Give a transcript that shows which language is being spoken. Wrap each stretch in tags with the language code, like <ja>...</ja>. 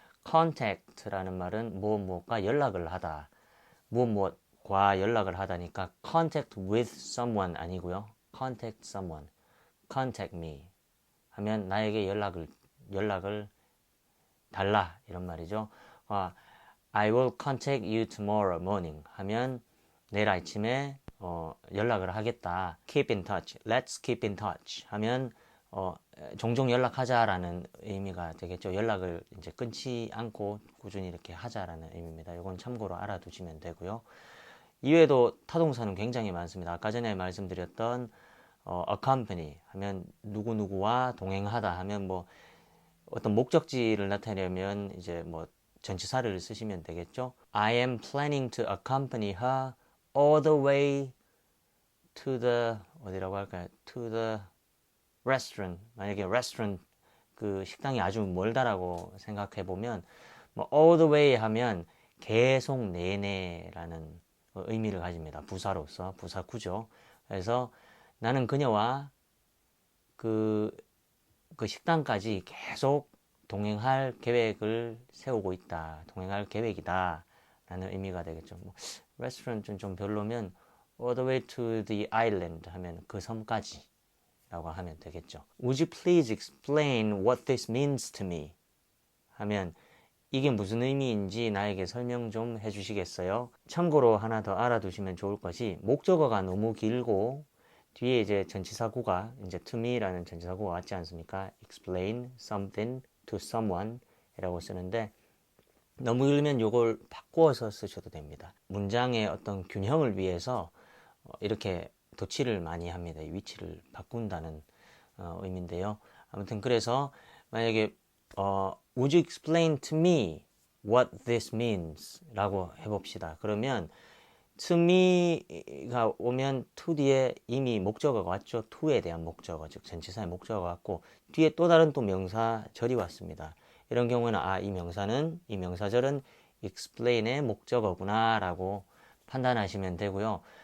<ko>contact라는 말은 무엇과 연락을 하다. 무엇과 연락을 하다니까</ko> <en>contact with someone</en> <ko>아니고요.</ko> <en>contact someone, contact me</en> <ko>하면 나에게 연락을 달라 이런 말이죠.</ko> <en>I will contact you tomorrow morning</en> <ko>하면 내일 아침에 연락을 하겠다.</ko> <en>Keep in touch. Let's keep in touch</en> <ko>하면 종종 연락하자라는 의미가 되겠죠. 연락을 이제 끊지 않고 꾸준히 이렇게 하자라는 의미입니다. 이건 참고로 알아두시면 되고요. 이외에도 타동사는 굉장히 많습니다. 아까 전에 말씀드렸던 accompany 하면 누구누구와 동행하다 하면 뭐 어떤 목적지를 나타내려면 이제 뭐 전치사를 쓰시면 되겠죠.</ko> <en>I am planning to accompany her all the way to the</en> <ko>어디라고 할까요?</ko> <en>To the restaurant.</en> <ko>만약에 restaurant 그 식당이 아주 멀다라고 생각해 보면 뭐 all the way 하면 계속 내내라는 의미를 가집니다. 부사로서 부사구죠. 그래서 나는 그녀와 그 식당까지 계속 동행할 계획을 세우고 있다. 동행할 계획이다. 라는 의미가 되겠죠. 뭐, 레스토랑은 좀 별로면</ko> <en>all the way to the island</en> <ko>하면 그 섬까지 라고 하면 되겠죠.</ko> <en>Would you please explain what this means to me?</en> <ko>하면 이게 무슨 의미인지 나에게 설명 좀 해주시겠어요? 참고로 하나 더 알아두시면 좋을 것이 목적어가 너무 길고 뒤에 이제 전치사구가 이제 to me라는 전치사구가 왔지 않습니까?</ko> <en>explain something to someone</en> <ko>이라고 쓰는데 너무 길면 이걸 바꾸어서 쓰셔도 됩니다. 문장의 어떤 균형을 위해서 이렇게 도치를 많이 합니다. 이 위치를 바꾼다는 의미인데요. 아무튼 그래서 만약에</ko> <en>Would you explain to me what this means?</en> <ko>라고 해봅시다. 그러면 to me가 오면 to 뒤에 이미 목적어가 왔죠. to에 대한 목적어, 즉 전치사의 목적어가 왔고 뒤에 또 다른 또 명사절이 왔습니다. 이런 경우는 이 명사는 이 명사절은 explain의 목적어구나 라고 판단하시면 되고요.</ko>